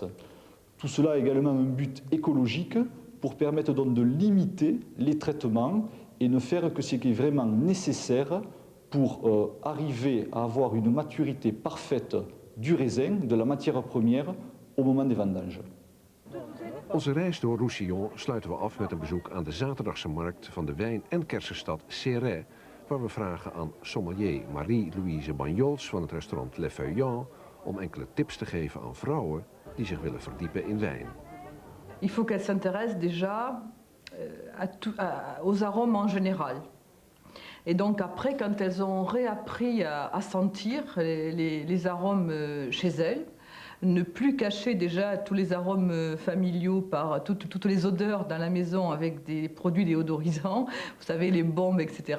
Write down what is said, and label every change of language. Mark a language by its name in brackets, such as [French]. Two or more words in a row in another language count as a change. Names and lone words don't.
[French] Tout cela a également un but écologique pour permettre donc de limiter les traitements et ne faire que ce qui est vraiment nécessaire pour arriver à avoir une maturité parfaite du raisin, de la matière première, au moment des vendanges. [Dutch] Onze reis door Roussillon sluiten we af met een bezoek aan de zaterdagse markt van de wijn- en kersenstad Céret, waar we vragen aan sommelier Marie-Louise Bagnols van het restaurant Le Feuillant om enkele tips te geven aan vrouwen die zich willen verdiepen in wijn. [French] Il faut qu'elles s'intéressent déjà aux arômes en général. Et donc après, quand elles ont réappris à sentir les arômes chez elles, ne plus cacher déjà tous les arômes familiaux par toutes les odeurs dans la maison avec des produits déodorisants, vous savez, les bombes, etc.